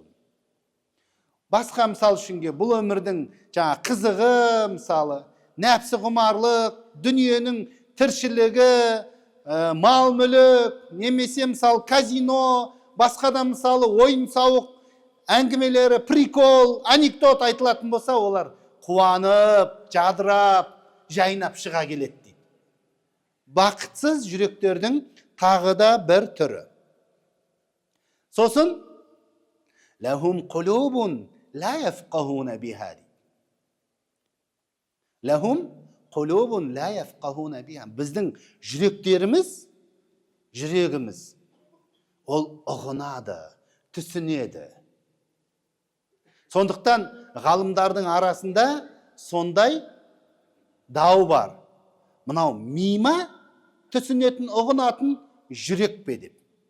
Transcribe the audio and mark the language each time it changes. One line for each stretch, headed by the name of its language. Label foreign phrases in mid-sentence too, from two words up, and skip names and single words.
Kazakh: Басқа мысал үшінге бұл өмірдің қызығы, мысалы, нәпсі құмарлық, дүниенің тіршілігі, мал мүлік, немесе мысалы казино, басқада мысалы ойын сауық, әңгімелері, прикол, анекдот айтылатын болса, олар қуанып, жадырап, жайнап шыға келеді дейді. Бақытсыз жүректердің тағы да бір түрі. Сосын,
Arabic: لهم قلوب لا يفقهون بها. لهم قلوب لا يفقهون بها.
Kazakh: Біздің жүрегіміз, ол ұғынады, түсінеді. Сондықтан ғалымдардың арасында сондай дау бар. Мынау мима түсінетін, ұғынатын жүрек пе деп.